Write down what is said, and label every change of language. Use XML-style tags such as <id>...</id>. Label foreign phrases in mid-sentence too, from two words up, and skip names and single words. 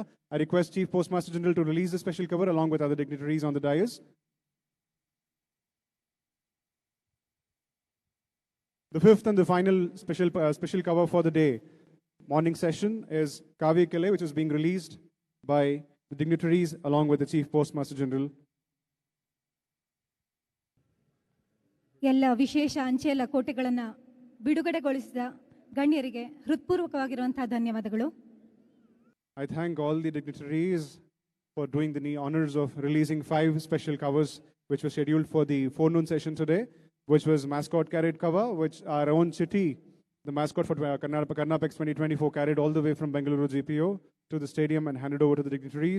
<en>I request Chief Postmaster General to release the special cover along with other dignitaries on the dais. The fifth and the final special cover for the day, morning session, is Kavi Kale, which is being released by the dignitaries along with the Chief Postmaster General.</en> <kn>ಎಲ್ಲ ವಿಶೇಷ ಅಂಚೆ ಲಕೋಟೆಗಳನ್ನು ಬಿಡುಗಡೆಗೊಳಿಸಿದ ಗಣ್ಯರಿಗೆ ಹೃತ್ಪೂರ್ವಕವಾಗಿರುವಂತಹ ಧನ್ಯವಾದಗಳು.</kn> <en>I thank all the dignitaries for doing the honors of releasing 5 special covers which were scheduled for the forenoon session today, which was mascot carried cover, which our own Chitti, the mascot for Karnapex 2024, carried all the way from Bengaluru GPO to the stadium and handed over to the dignitaries.</en>